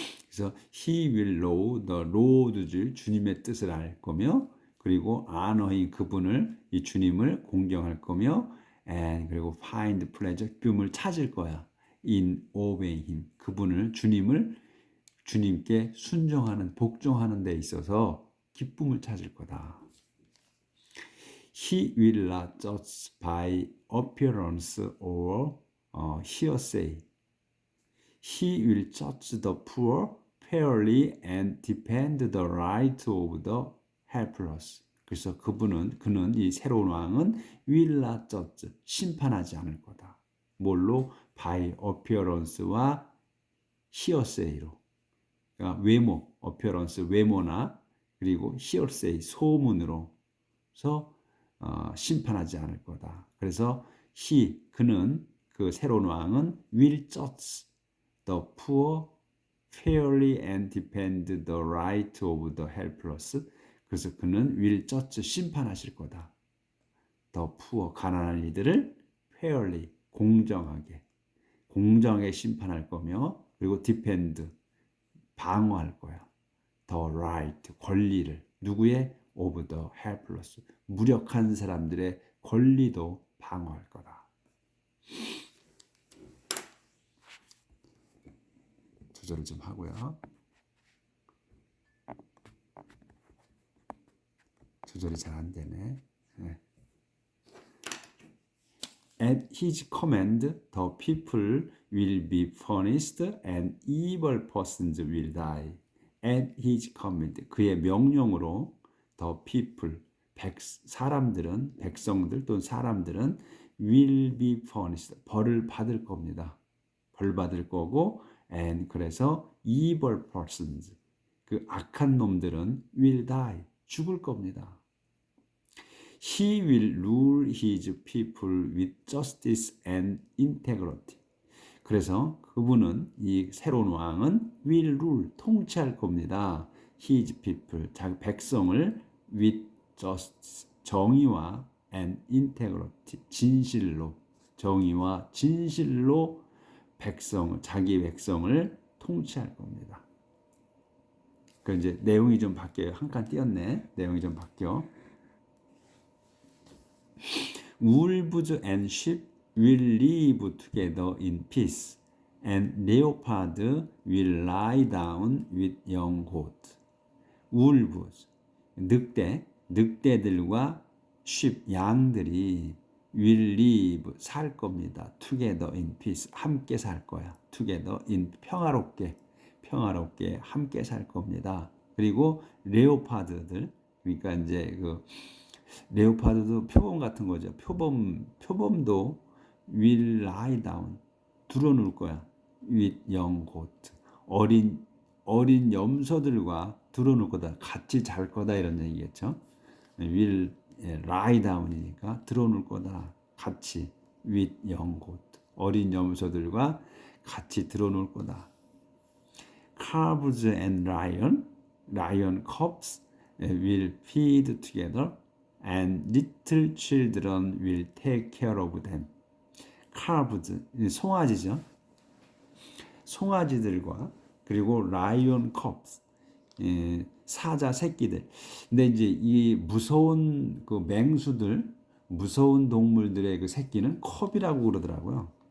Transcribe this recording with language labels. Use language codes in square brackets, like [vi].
[ko] 그래서 [en] he will know the Lord's [ko] 주님의 뜻을 알 거며 그리고 [en] honor him [ko] 그분을 이 주님을 공경할 거며 and 그리고 [en] find pleasure [ko] 기쁨을 찾을 거야. [en] in obeying him [ko] 그분을 주님께 순종하는 복종하는 데 있어서 기쁨을 찾을 거다. [en] He will not judge by appearance or hearsay. He will judge the poor fairly and defend the right of the helpless. [ko] 그래서 그는 이 새로운 왕은 [en] will not judge, [ko] 심판하지 않을 거다. 뭘로? [en] by appearance와 hearsay로. [ko] 그러니까 외모, appearance, 외모나 그리고 hearsay, 소문으로서 심판하지 않을 거다. 그래서 그는 그 새로운 왕은 [en] will judge the poor fairly and defend the right of the helpless. [ko] 그래서 그는 [en] will judge [ko] 심판하실 거다. [en] the poor [ko] 가난한 이들을 fairly 공정하게 심판할 거며 그리고 defend 방어할 거야. [en] the right [ko] 권리를 누구의 [en] of the helpless [ko] 무력한 사람들의 권리도 방어할 거다. 조절을 좀 하고요. 조절이 잘 안 되네. 네. [en] At his command, the people will be punished and evil persons will die. At his command, [ko] 그의 명령으로 [en] the people, [ko] 백성들 또는 사람들은 [en] will be punished, [ko] 벌을 받을 겁니다. 벌 받을 거고 and 그래서 [en] evil persons, [ko] 그 악한 놈들은 [en] will die, [ko] 죽을 겁니다. [en] He will rule his people with justice and integrity. [ko] 그래서 그분은 이 새로운 왕은 [en] will rule, [ko] 통치할 겁니다. [en] His people, [ko] 자기 백성을 [en] with justice, [ko] 정의와 [en] and integrity, [ko] 진실로, 정의와 진실로 자기 백성을 통치할 겁니다. 그 이제 내용이 좀 바뀌어요. 한 칸 띄었네. 내용이 좀 바뀌어. [en] Wolves and sheep will live together in peace, and leopard will lie down with young goat. [ko] Wolves, 늑대들과 sheep, 양들이 [en] will live, [ko] 살 겁니다. [en] together in peace, [ko] 함께 살 거야. [en] together in, [ko] 평화롭게 함께 살 겁니다. 그리고 레오파드들, 그러니까 이제 레오파드도 표범 같은 거죠. 표범도 [en] will lie down, [ko] 드러눌 거야. [en] with young goat, [ko] 어린 염소들과 드러눌 거다. 같이 잘 거다 이런 얘기겠죠. [en] will lie down [ko] 이니까 드러눌 거다. 같이 [en] with young goat, [ko] 어린 염소들과 같이 드러눌 거다. [en] Calves and lion cubs will feed together, and little children will take care of them. [ko] calves, 송아지죠. 송아지들과 그리고 [en] lion cubs, [ko] 사자 새끼들. 근데 이제 이 무서운 그 맹수들, 무서운 동물들의 그 새끼는 컵이라고 그러더라고요.